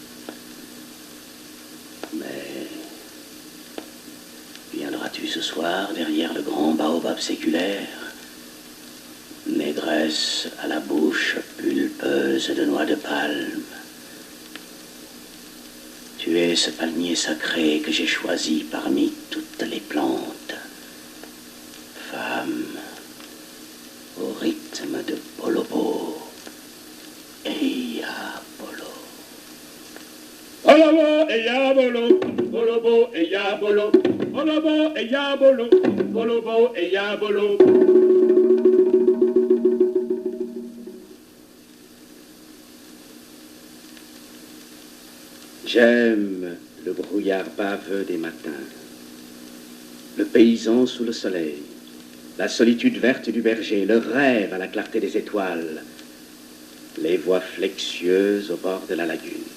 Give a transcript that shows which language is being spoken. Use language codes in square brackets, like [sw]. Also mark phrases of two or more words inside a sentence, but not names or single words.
[fr] Mais viendras-tu ce soir derrière le grand baobab séculaire, négresse à la bouche pulpeuse de noix de palme? Tu es ce palmier sacré que j'ai choisi parmi toutes les plantes. Femme, au rythme de bolobo et yabolo. Bolobo et yabolo, bolobo et yabolo, bolobo et yabolo, bolobo et yabolo. J'aime le brouillard baveux des matins, le paysan sous le soleil, la solitude verte du berger, le rêve à la clarté des étoiles, les voies flexueuses au bord de la lagune.